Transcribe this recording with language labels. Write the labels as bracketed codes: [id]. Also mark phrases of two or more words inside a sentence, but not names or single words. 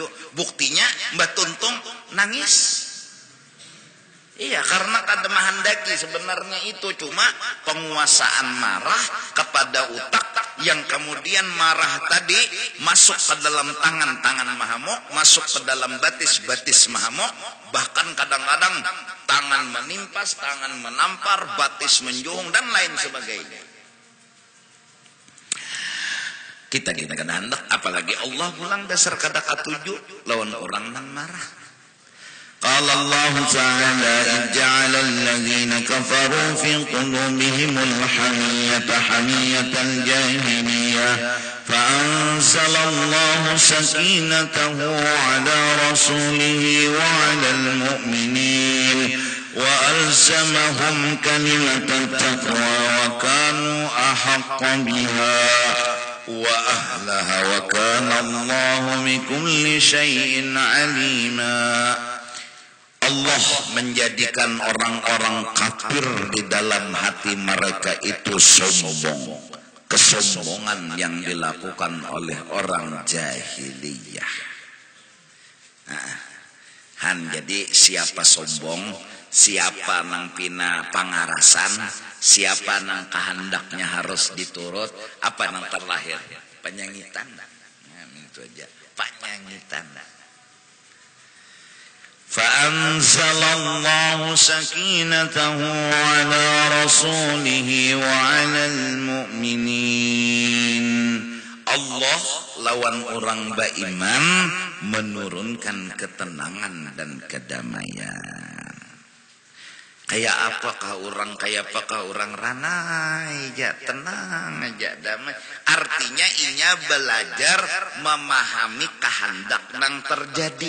[bjn] Buktinya Mbak Tuntung nangis. Iya, karena kada mahandaki sebenarnya itu cuma penguasaan marah kepada utak yang kemudian marah tadi masuk ke dalam tangan-tangan mahamuk, masuk ke dalam batis-batis mahamuk, bahkan kadang-kadang tangan menimpas, tangan menampar, batis menjuhung dan lain sebagainya. Kita kada hendak, apalagi Allah pulang dasar kada katuju lawan orang nang marah. [ar] قال الله تعالى إذ جعل الذين كفروا في قلوبهم الحمية حمية الجاهلية فأنزل الله سكينته على رسوله وعلى المؤمنين وألزمهم كلمة التقوى وكانوا أحق بها وأهلها وكان الله بكل شيء عليما. [id] Allah menjadikan orang-orang kafir di dalam hati mereka itu sombong. Kesombongan yang dilakukan oleh orang jahiliyah. Nah, jadi siapa sombong? [bjn] siapa nang pina pangarasan, siapa nang kehendaknya harus diturut, apa nang terlahir? Penyangitan. Nah, itu aja, penyangitan. [ar] فأنزل الله سكينته على رسوله وعلى المؤمنين. [bjn] Allah lawan orang beriman menurunkan ketenangan dan kedamaian. Kayak apakah orang ranai aja, tenang aja, damai. Artinya inya belajar memahami kehendak yang terjadi.